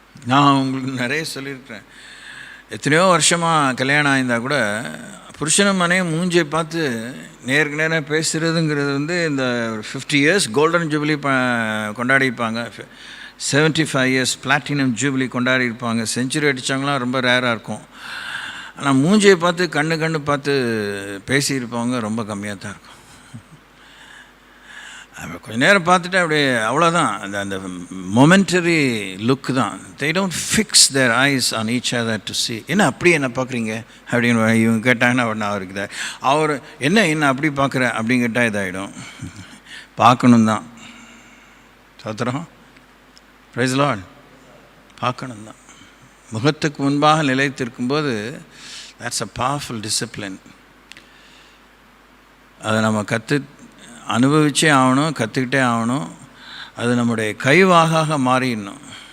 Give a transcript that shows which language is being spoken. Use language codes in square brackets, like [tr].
[ta] நான் உங்களுக்கு நிறைய சொல்லியிருக்கிறேன். எத்தனையோ வருஷமாக கல்யாணம் ஆயிருந்தால் கூட புருஷனும் மனையும் மூஞ்சியை பார்த்து நேருக்கு நேராக பேசுகிறதுங்கிறது இந்த 50 years golden jubilee கொண்டாடிப்பாங்க, 75 years platinum jubilee கொண்டாடிருப்பாங்க. Century அடித்தவங்களாம் ரொம்ப ரேராக இருக்கும். ஆனால் மூஞ்சியை பார்த்து கண்ணு பார்த்து பேசியிருப்பவங்க ரொம்ப கம்மியாக தான் இருக்கும். கொஞ்சம் நேரம் பார்த்துட்டு அப்படியே அவ்வளோதான், அந்த [en] momentary look [ta] தான். [en] they don't fix their eyes on each other to see. [ta] என்ன அப்படி என்ன பார்க்குறீங்க அப்படின்னு இவங்க கேட்டாங்கன்னா நான் அவருக்கு அவர் என்ன அப்படி பார்க்குறேன் அப்படின்னு கேட்டால் இதாகிடும். பார்க்கணும் தான். சோத்திரம், [en] Praise the lord. [ta] பார்க்கணும் தான். முகத்துக்கு முன்பாக நிலைத்திருக்கும்போது [en] that's a powerful discipline. [ta] அதை நம்ம அனுபவிச்சே ஆகணும், கற்றுக்கிட்டே ஆகணும். அது நம்முடைய கைவாக மாறிடணும்.